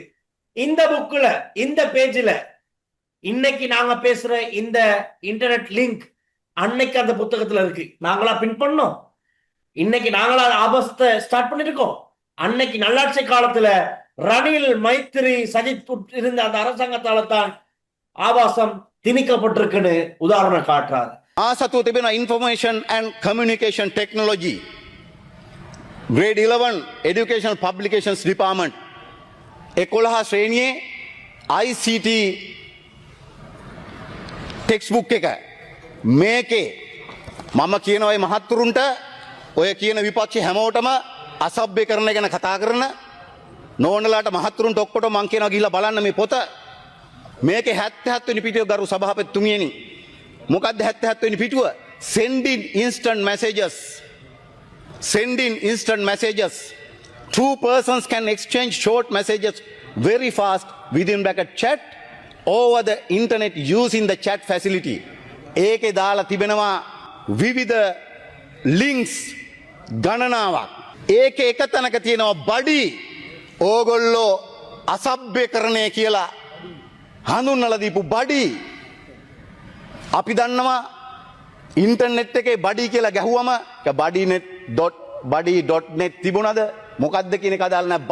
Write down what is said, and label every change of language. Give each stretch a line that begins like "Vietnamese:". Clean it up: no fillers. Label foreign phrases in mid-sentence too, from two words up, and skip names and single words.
Tamil: இந்த புக்ல இந்த பேஜ்ல இன்னைக்கு நாங்க பேசுற இந்த
English: internet link
Tamil: அன்னைக்கு அந்த புத்தகத்துல இருக்கு. நாங்களா பிரிண்ட் பண்ணோம், இன்னைக்கு நாங்களா ஆபாசத்தை ஸ்டார்ட் பண்ணிருக்கோம். அன்னைக்கு நல்லாட்சி காலத்துல ரணில், மைத்ரி, சஜித் இருந்த அந்த அரசாங்கத்தால தான் ஆபாசம் திணிக்கப்பட்டிருக்குன்னு உதாரணம் காட்டுறாரு.
Sinhala: ආසතුව තිබෙන ඉන්ෆර්මේෂන් ඇන්ඩ් කමියුනිකේෂන් ටෙක්නොලොජි ග්‍රේඩ් 11 එඩියුකේෂනල් පබ්ලිකේෂන්ස් ඩිපාර්ට්මන්ට් 11 ශ්‍රේණියේ ICT
English: text book
Sinhala: එක මේකේ මම කියනවා මේ මහත්තුරුන්ට ඔය කියන විපක්ෂ හැමෝටම අසභ්‍ය කරන ගැන කතා කරන නෝනලාට මහත්තුරුන්ට ඔක්කොට මං කියනවා ගිහිල්ලා බලන්න මේ පොත. මේකේ 77 වෙනි පිටුව ගරු සභාපතිතුමියනි. මොකක්ද 77 වෙනි පිටුව?
English: sending instant messages. Two persons can exchange short messages very fast within bracket chat over the internet using the chat facility.
Sinhala: ඒකේ දාලා තිබෙනවා විවිධ links ගණනාවක්. ඒකේ එක තැනක තියෙනවා බඩි ඕගොල්ලෝ අසභ්‍යකරණය කියලා හඳුන්වලා දීපු බඩි. අපි දන්නවා ඉන්ටර්නෙට් එකේ බඩි කියලා ගැහුවම body.net තිබුණාද මොකද්ද කියන එක අදාළ නැහැ.